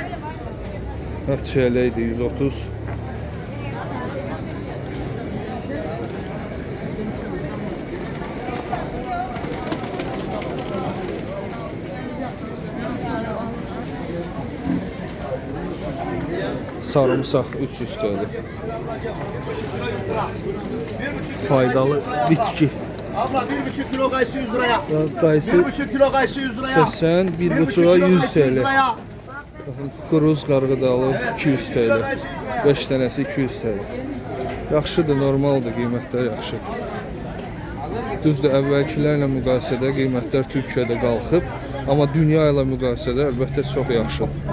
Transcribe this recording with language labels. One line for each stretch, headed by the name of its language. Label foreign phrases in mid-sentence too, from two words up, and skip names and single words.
Azerbaijani: Çiyələ idi 130. Sarımsaq 300 TL. Faydalı bitki.
Turkish: Abla 1,5 kilo kayısı 100 liraya. Kayısı 1,5 kilo kayısı 100 liraya. 80, 1,5'a 100 TL.
Azerbaijani: Kuruz qarğıdalı 200 TL. 5 dənəsi 200 TL. Yaxşıdır, normaldır, qiymətlər yaxşıdır. Düzdür, əvvəlkilərlə müqayisədə qiymətlər Türkiyədə qalxıb, amma dünya ilə müqayisədə əlbəttə çox yaxşıdır.